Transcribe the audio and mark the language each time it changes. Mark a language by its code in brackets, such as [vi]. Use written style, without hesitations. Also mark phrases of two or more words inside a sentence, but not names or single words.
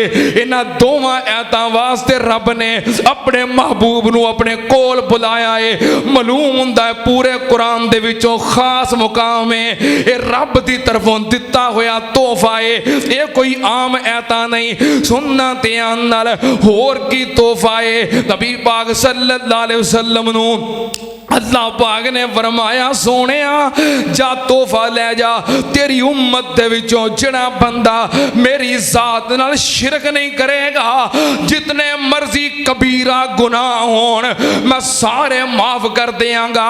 [pa] ਇਨ੍ਹਾਂ ਦੋਵਾਂ ਆਇਤਾਂ ਵਾਸਤੇ ਰੱਬ ਨੇ ਅਪਣੇ ਮਹਿਬੂਬ ਨੂੰ ਅਪਣੇ ਕੋਲ ਬੁਲਾਇਆ ਹੈ। ਮਾਲੂਮ ਹੁੰਦਾ ਹੈ ਪੂਰੇ ਕੁਰਾਨ ਦੇ ਵਿਚੋਂ ਖ਼ਾਸ ਮੁਕਾਮ ਹੈ, ਯੇ ਰੱਬ ਦੀ ਤਰਫ਼ੋਂ ਦਿੱਤਾ ਹੋਇਆ ਤੋਹਫ਼ਾ ਹੈ, ਯੇ ਕੋਈ ਆਮ ਐਤਾ ਨਹੀਂ। ਸੁਣਨਾ ਧਿਆਨ ਨਾਲ, ਹੋਰ ਕੀ ਤੋਹਫ਼ਾ ਹੈ। ਨਬੀ ਪਾਕ [ar] صلى الله عليه وسلم [pa] ਨੂੰ ਅੱਲਾਹ ਪਾਕ ਨੇ ਫ਼ਰਮਾਇਆ, ਸੋਹਣਿਆ ਜਾ ਤੋਹਫ਼ਾ ਲੈ ਜਾ, ਤੇਰੀ ਉੱਮਤ ਦੇ ਵਿਚੋਂ ਜਿਹੜਾ ਬੰਦਾ ਮੇਰੀ ਜ਼ਾਤ ਨਾਲ ਸ਼ਿਰਕ ਨਹੀਂ ਕਰੇਗਾ, ਜਿਤਨੇ ਮਰਜ਼ੀ ਕਬੀਰਾ ਗੁਨਾਹ ਹੋਣ ਮੈਂ ਸਾਰੇ ਮਾਫ਼ ਕਰ ਦੇਂਗਾ।